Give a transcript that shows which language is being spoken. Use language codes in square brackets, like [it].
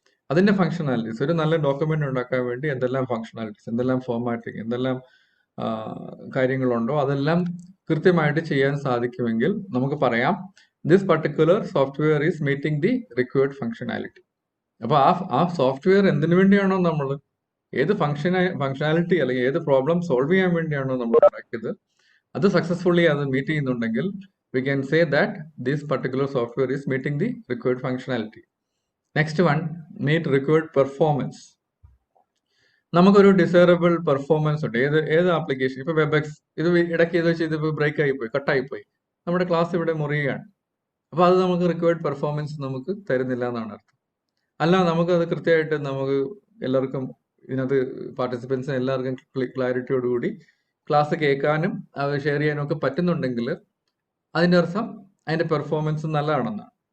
[ml] അതിന്റെ ഫംഗ്ഷനാലിറ്റീസ്, ഒരു നല്ല ഡോക്യുമെന്റ് ഉണ്ടാക്കാൻ വേണ്ടി എന്തെല്ലാം ഫംഗ്ഷനാലിറ്റീസ്, എന്തെല്ലാം ഫോർമാറ്റിംഗ്, എന്തെല്ലാം കാര്യങ്ങളുണ്ടോ അതെല്ലാം കൃത്യമായിട്ട് ചെയ്യാൻ സാധിക്കുമെങ്കിൽ നമുക്ക് പറയാം [en] This particular software is meeting the required functionality. [ml] അപ്പൊ ആ സോഫ്റ്റ്വെയർ എന്തിനു വേണ്ടിയാണോ നമ്മൾ ഏത് ഫംഗ്ഷനാലിറ്റി അല്ലെങ്കിൽ ഏത് പ്രോബ്ലം സോൾവ് ചെയ്യാൻ വേണ്ടിയാണോ നമ്മൾ ഉണ്ടാക്കിയത് അത് സക്സസ്ഫുള്ളി അത് മീറ്റ് ചെയ്യുന്നുണ്ടെങ്കിൽ [en] we can say that this particular software is meeting the required functionality. Next one, meet required performance. [ml] നമുക്കൊരു ഡിസൈറബിൾ പെർഫോമൻസ് ഉണ്ട് ഏത് ആപ്ലിക്കേഷൻ. ഇപ്പൊ വെബെക്സ് ഇത് ഇടയ്ക്ക് ഇത് വെച്ച് ഇത് ബ്രേക്ക് ആയിപ്പോയി, കട്ടായിപ്പോയി, നമ്മുടെ ക്ലാസ് ഇവിടെ മുറിയുകയാണ്. അപ്പൊ അത് നമുക്ക് റിക്വയർഡ് പെർഫോമൻസ് നമുക്ക് തരുന്നില്ല എന്നാണ് അർത്ഥം. അല്ല, നമുക്കത് കൃത്യമായിട്ട് നമുക്ക് എല്ലാവർക്കും ഇതിനകത്ത് പാർട്ടിസിപ്പൻസിന് എല്ലാവർക്കും ക്ലാരിറ്റിയോടുകൂടി ക്ലാസ് കേൾക്കാനും അത് ഷെയർ ചെയ്യാനും ഒക്കെ പറ്റുന്നുണ്ടെങ്കിൽ അതിന്റെ അർത്ഥം അതിന്റെ പെർഫോമൻസ് നല്ലതാണെന്നാണ്.